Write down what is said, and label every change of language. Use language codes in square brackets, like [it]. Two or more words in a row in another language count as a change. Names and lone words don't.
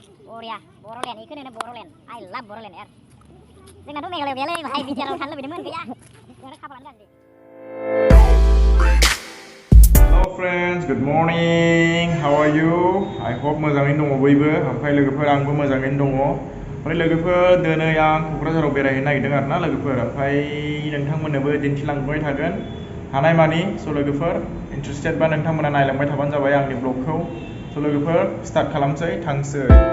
[brx] बरिया बर'लेण्ड इखौ होनो बर'लेण्ड [en] I love [brx] बर'लेण्ड यार जोंनाथ' मेघालयआव गैयालै भाई बिटिआरआव थांनो लुबैदोंमोन गैया जोंना खाफालानो गाज्रि [en] Hello friends, good morning. How are you? I hope [brx] मोजाङैनो दङ बयबो ओमफ्राय लोगोफोर आंबो मोजाङैनो दङ ओमफ्राय लोगोफोर दिनै आं क'क्राझाराव बेरायहैनो नागिरदों आरोना लोगोफोर ओमफ्राय नोंथांमोननोबो दिन्थिलांबाय थागोन हानायमानि स' लोगोफोर इन्टारेस्टेड बा नोंथांमोना नायलांबाय थाबानो जाबाय आंनि ब्लगखौ स' लोगोफोर स्टार्ट खालामसै थांसै